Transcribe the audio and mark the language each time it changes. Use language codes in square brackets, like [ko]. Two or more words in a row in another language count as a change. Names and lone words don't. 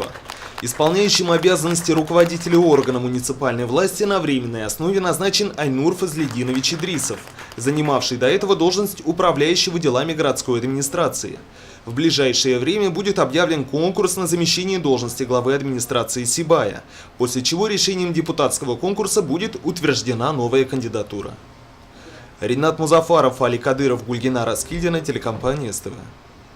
[ru] Исполняющим обязанности руководителя органа муниципальной власти на временной основе назначен Айнур Фазлидинович Идрисов, занимавший до этого должность управляющего делами городской администрации. В ближайшее время будет объявлен конкурс на замещение должности главы администрации Сибая, после чего решением депутатского конкурса будет утверждена новая кандидатура. Ринат Музафаров, Али Кадыров, Гульгина Раскильдина, телекомпания СТВ.